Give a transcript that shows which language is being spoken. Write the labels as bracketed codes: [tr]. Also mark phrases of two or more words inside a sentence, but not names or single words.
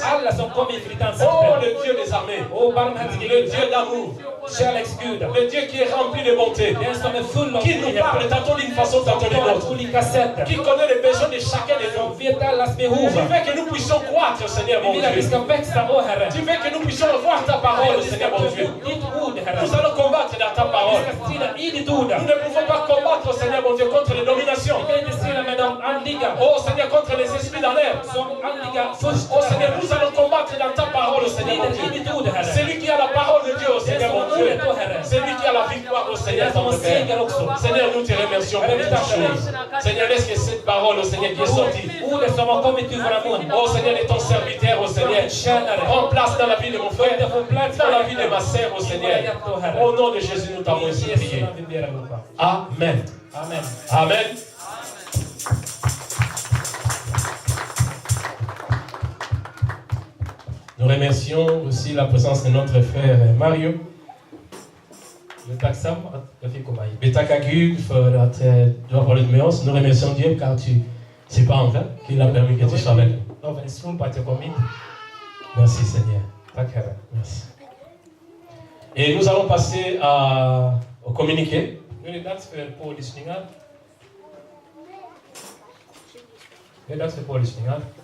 [sv] Alla som kommer inför ditt [fr] Oh, [sv] ansikte. [fr] le Dieu des armées, [sv] Åh, barmhärtige [fr] le [sv] Gud. [fr] Dieu d'amour, [sv] Kärleksgud. [fr] le Dieu qui est rempli de bonté, [sv] Den som är full av [fr] qui nous parle [sv] godhet. [fr] tantôt d'une façon, tantôt d'une [sv] Talar [fr] autre, [sv] på olika sätt. [fr] qui connaît les besoins de chacun de nous. [sv] Som vet allas behov. [fr] Tu veux que nous puissions croître, Seigneur [sv] Vi [fr] mon [sv] vill att vi [fr] Dieu. [sv] ska växa, åh Herre. [fr] Tu veux que nous puissions voir ta parole, [sv] Vi ska [fr] Seigneur [sv] ta [fr] mon Dieu. [sv] emot ditt ord, Herre. [fr] Nous allons combattre dans ta [sv] Vi [fr] parole. [sv] ska strida i ditt ord. [fr] Nous ne pouvons pas combattre, Seigneur mon Dieu, contre les dominations. [sv] Vi kan inte strida med de andliga. [fr] Oh Seigneur, contre les esprits dans l'air. [sv] Som andliga först. [fr] Oh Seigneur, nous allons combattre dans ta parole, Seigneur mon [sv] Strider i [fr] Dieu. [sv] ditt ord, Herre. [fr] C'est lui qui a la parole de Dieu, oh [sv] Den [fr] Seigneur [sv] som [fr] mon [sv] har [fr] Dieu. [sv] ordet, åh Herre. [fr] C'est lui qui a la victoire, oh Seigneur, [sv] Den som [fr] ton [sv] har [fr] Père. [sv] seger också. [fr] Seigneur, nous te remercions pour toutes choses. Seigneur, laisse que cette parole parole, au Seigneur, qui est sortie. [sv] Ordet som har kommit ur våra mun. [fr] Oh Seigneur, de ton serviteur, oh Seigneur. Prends place dans la vie de mon frère, dans la vie de ma sœur, oh Seigneur. Au nom de Jésus, nous t'avons ainsi prié. Amen. Amen. Amen. Nous remercions aussi la présence de notre frère Mario. [sv] Jag är tacksam att jag fick komma hit. Vi tackar Gud för att du har varit med oss. [fr] Nous remercions Dieu car c'est pas en vain qu'il a permis que tu sois avec nous. [sv] Det var en slump att jag kom hit. [fr] Merci Seigneur. [sv] Tack Herre. [fr] Merci. Et nous allons passer au communiqué. [sv] Nu är det dags för pålyssningar. Det är dags för pålyssningar.